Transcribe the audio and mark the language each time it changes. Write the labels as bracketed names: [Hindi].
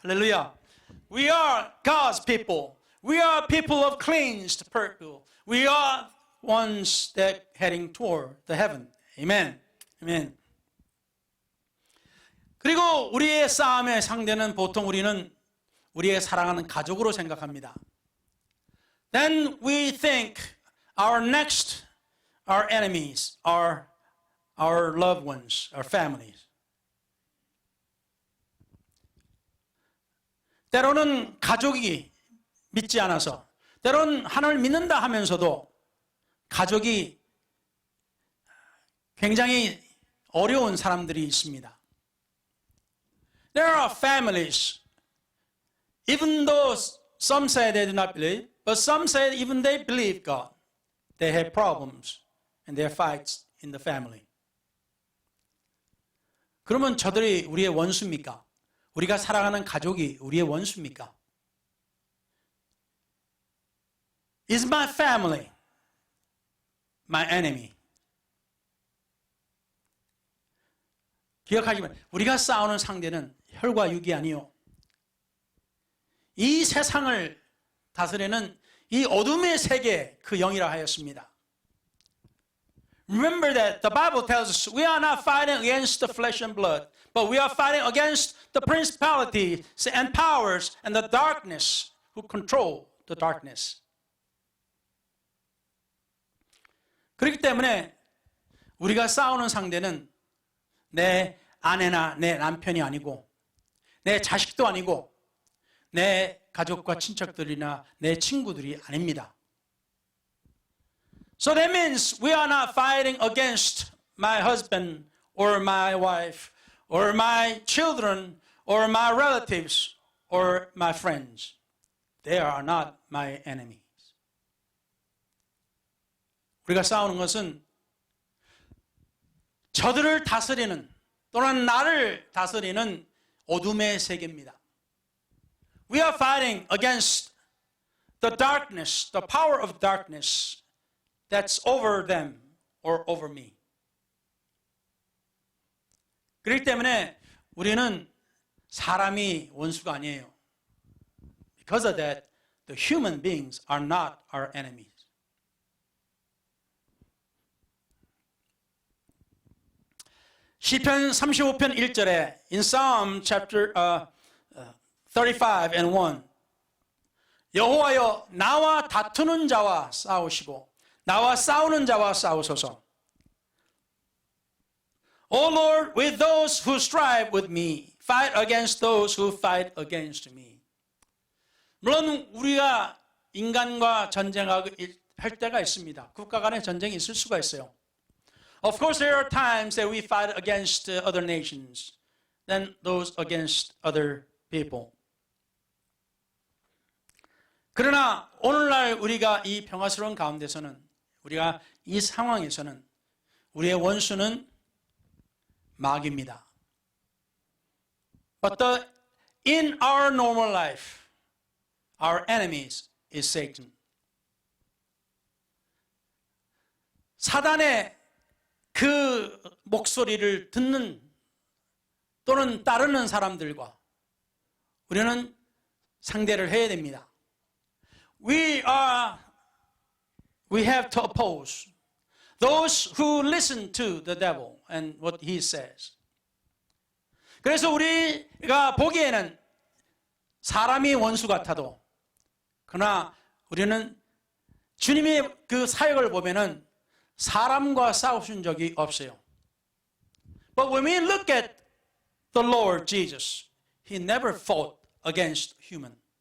[English] 할렐루야. We are God's people. We are people of cleansed people. We are ones that heading toward the heaven. Amen. Amen. [Korean] 그리고 우리의 싸움의 상대는 보통 우리는 우리의 사랑하는 가족으로 생각합니다. [English] Then we think our enemies are our loved ones, our families. [Korean] 때로는 가족이 믿지 않아서, 때로는 하나님을 믿는다 하면서도 가족이 굉장히 어려운 사람들이 있습니다. [English] There are families, even though some say they do not believe, but some say even they believe God, they have problems and there are fights in the family. [Korean] 그러면 저들이 우리의 원수입니까? 우리가 사랑하는 가족이 우리의 원수입니까? [English] Is my family my enemy? [Korean] 기억하시면 우리가 싸우는 상대는 혈과 육이 아니요. 이 세상을 다스리는 이 어둠의 세계 그 영이라 하였습니다. [English] Remember that the Bible tells us we are not fighting against the flesh and blood, but we are fighting against the principalities and powers and the darkness who control the darkness. [Korean] 그렇기 때문에 우리가 싸우는 상대는 내 아내나 내 남편이 아니고 내 자식도 아니고 내 가족과 친척들이나 내 친구들이 아닙니다. [English] So that means we are not fighting against my husband or my wife or my children or my relatives or my friends. They are not my enemies. [Korean] 우리가 싸우는 것은 저들을 다스리는 또는 나를 다스리는 어둠의 세계입니다. [English] We are fighting against the darkness, the power of darkness that's over them or over me. [Korean] 그렇기 때문에 우리는 사람이 원수가 아니에요. [English] Because of that, the human beings are not our enemies. [Korean] 시편 35편 1절에 [English] in Psalm chapter 35 and 1 [Korean] 여호와여 나와 다투는 자와 싸우시고 나와 싸우는 자와 싸우소서. [English] O Lord, with those who strive with me, fight against those who fight against me. [Korean] 물론 우리가 인간과 전쟁할 때가 있습니다. 국가 간의 전쟁이 있을 수가 있어요. [English] Of course, there are times that we fight against other nations than those against other people. [Korean] 그러나 오늘날 우리가 이 평화스러운 가운데서는, 우리가 이 상황에서는 우리의 원수는 마귀입니다. [English] But in our normal life, our enemies is Satan. [Korean] 사단의 그 목소리를 듣는 또는 따르는 사람들과 우리는 상대를 해야 됩니다. [English] We have to oppose those who listen to the devil and what he says. [Korean] 그래서 우리가 보기에는 사람이 원수 같아도, 그러나 우리는 주님의 그 사역을 보면은 사람과 싸우신 적이 없어요. [English] But when we look at the Lord Jesus, He never fought against human.